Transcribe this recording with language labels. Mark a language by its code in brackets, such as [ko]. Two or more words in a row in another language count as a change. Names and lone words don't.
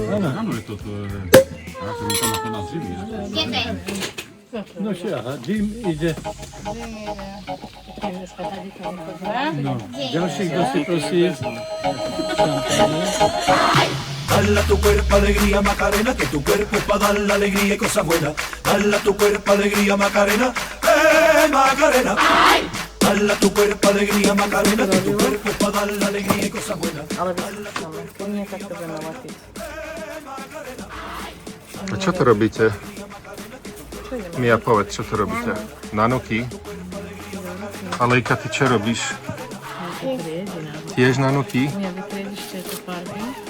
[sk] Áno, je to ako by to na zimy. No šiaha, Jim ide. No, ďalší, kto si prosí. [es] Dale a tu cuerpo alegría Macarena, que tu cuerpo es para dar la alegría y cosas buenas. Dale a tu cuerpo alegría Macarena, Macarena. Dale a tu cuerpo alegría Macarena, que tu cuerpo es para dar la alegría y cosas buenas. [sk] Ale vyskúšame, keď nie, tak to budeme latiť. A čo to robíte? Mia, povedz, čo to robíte? Nanuky? Alejka, ty čo robíš? Tiež nanuky? Mia, vytriediš tieto farby.